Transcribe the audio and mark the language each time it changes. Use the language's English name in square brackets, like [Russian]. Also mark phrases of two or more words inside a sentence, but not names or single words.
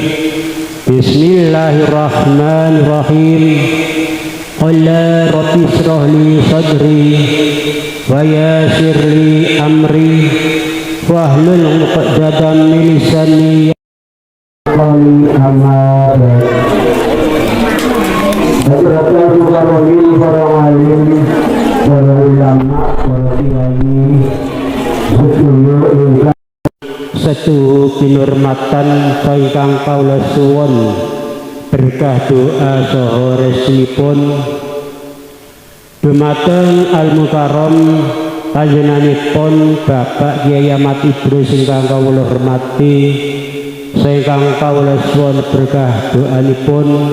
[Arabic] بسم الله الرحمن الرحيم. قال رب اشرح لي صدري ويسر لي أمري واحلل عقدة من لساني يفقهوا قولي. [Javanese] Hadirin para alim, para ulama, para kiai, setuhu kinurmatan ingkang kawula suwun berkah doa saha resinipun dumateng al-mukarram panjenenganipun Bapak Kyai Ahmad Idrus ingkang kawula hormati, ingkang kawula suwun berkah doanipun